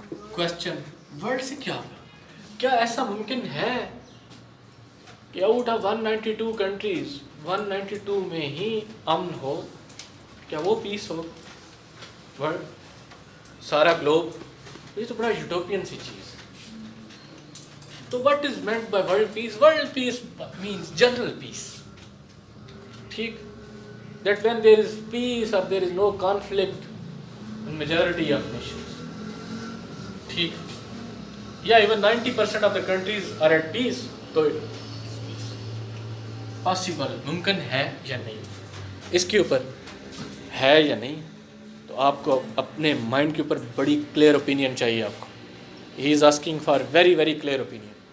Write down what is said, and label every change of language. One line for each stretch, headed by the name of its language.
Urdu: Question word سے کیا ہوگا؟ کیا ایسا ممکن ہے کہ آؤٹ آف 192 کنٹریز 192 میں ہی امن ہو؟ کیا وہ پیس ہو؟ ورلڈ سارا گلوب، یہ تو بڑا یوٹوپین سی چیز ہے. تو
English: what is meant by world peace? World peace means general peace.
Urdu: ٹھیک،
English: that when there is peace or there is no conflict in majority of nations.
Urdu: ٹھیک، یا
English: even 90% of the countries are at peace.
Urdu: تو possible ممکن ہے یا نہیں، اس کے اوپر ہے یا نہیں. تو آپ کو اپنے مائنڈ کے اوپر بڑی کلیئر اوپینین چاہیے آپ کو.
English: He is asking for very very clear opinion.